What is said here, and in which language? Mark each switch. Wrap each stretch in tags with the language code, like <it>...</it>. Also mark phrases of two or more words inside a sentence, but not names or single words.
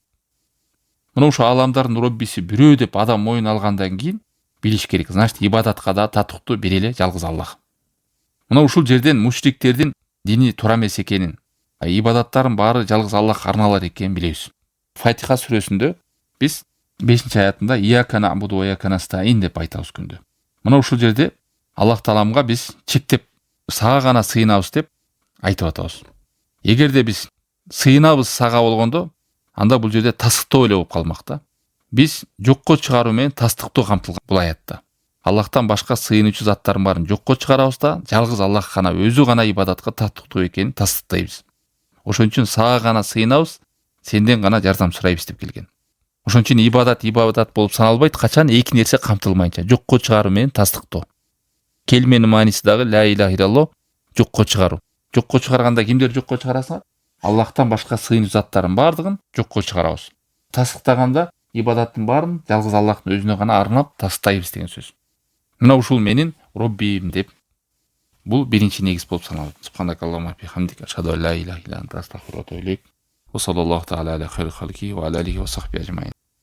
<ky>Мына ушул ааламдардын Роббиси бирөө деп адам моюн алгандан кийин билиш керек. Значит, ибадатка да татыктуу бир эле жалгыз Аллах. Мына ушул жерден мушриктердин дини туура эмес экенин, ибадаттардын баары жалгыз Аллахка арналар экенин билебиз. Фатиха сүрөсүндө биз 5-аятында</ky> <ar>إياك نعبد وإياك نستعين</ar> <ky>деп айтабыз күндө. Мына ушул жерде Аллах Тааламга биз чектеп сага гана сыйынабыз деп айтып атабыз. Эгерде биз сыйынабыз сага болгондо, анда бул жерде тастыктоо эле болуп калмак да. Биз жокко чыгаруу менен тастыктоо камтылган бул аятта. Аллахтан башка сыйынуучу заттардын баарын жокко чыгарабыз да, жалгыз Аллах гана өзү гана ибадатка татыктуу экенин тастыктайбыз. Ошон үчүн сага гана сыйынабыз, сенден гана жардам сурайбыз деп келген. Ошон үчүн ибадат болуп саналбайт, качан эки нерсе камтылмайынча, жокко чыгаруу менен тастыктоо. Келменин мааниси дагы</ky> <ar>لا إله إلا الله,</ar> <ky>жокко чыгаруу. Жокко чыгарганда кимдер жокко чыгарасыңар? Аллахтан башка сыйынуу заттардын баардыгын жокко чыгарабыз. Тастыктаганда ибадаттын баарын жалгыз Аллахтын өзүнө гана арнап тастайбыз деген сөз. Мына ушул менин Роббим деп бул биринчи негиз болуп саналат.</ky> <ar>سبحانك اللهم بحمدك أشهد أن لا إله إلا أنت أستغفرك وأتوب إليك. وصلى الله تعالى على خير الخلق وعلى آله وصحبه أجمعين.</ar>